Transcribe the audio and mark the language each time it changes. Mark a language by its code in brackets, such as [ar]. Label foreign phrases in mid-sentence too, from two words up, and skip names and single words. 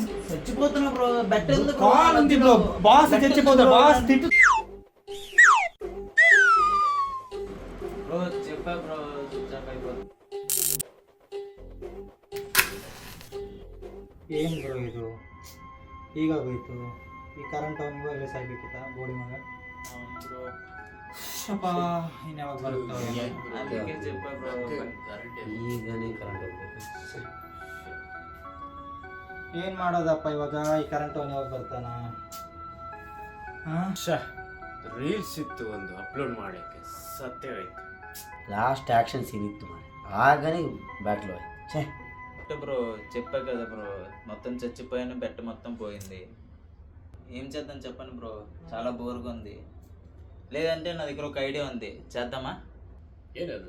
[te] చచ్చిపోతున్నా బ్రో బెట్ ఎందుకు కాల్ ఉంది బ్రో బాస్ చచ్చిపోతా బాస్ తిట్టు ಬ್ರೋ చెప్పా ಬ್ರೋ చెప్పైపో [kn] ಏನ್ ಬ್ರೋ ಇದು ಹೀಗಾಗೋಯ್ತು ಈ ಕರೆಂಟ್ ಅವನಿಗೆ ಇವಾಗಲೇ ಸಾಯ್ಬೇಕಿತ್ತ ಗೋಡಿ ಮಗ ಬ್ರೋ ಅಪ್ಪ ಇನ್ಯಾವಾಗ ಬರುತ್ತೋ ಅದಕ್ಕೆ చెప్పా ಬ್ರೋ ಈಗನೇ ಕರೆಂಟ್ ಹೋಗ್ಬೇಕು. ಏನ್ ಮಾಡೋದಪ್ಪ ಇವಾಗ ಈ ಕರೆಂಟ್ ಅವನು ಯಾವಾಗ ಬರ್ತಾನ? ರೀಲ್ಸ್ ಇತ್ತು ಒಂದು ಅಪ್ಲೋಡ್ ಮಾಡಕ್ಕೆ ಸತ್ಯವಾಯ್ತು. [en] last action scene [te] ఇತ್ತು మరి ఆగనే బ్యాట్లో ఛే బ్రో చెప్పా కదా బ్రో మొత్తం చచ్చిపోయాను బెట్ మొత్తం పోయింది. ఏం చేద్దాం చెప్పండి బ్రో, చాలా బోర్గా ఉంది. లేదంటే నా దగ్గర ఒక ఐడియా ఉంది, చేద్దామా? [kn] ಏನದು?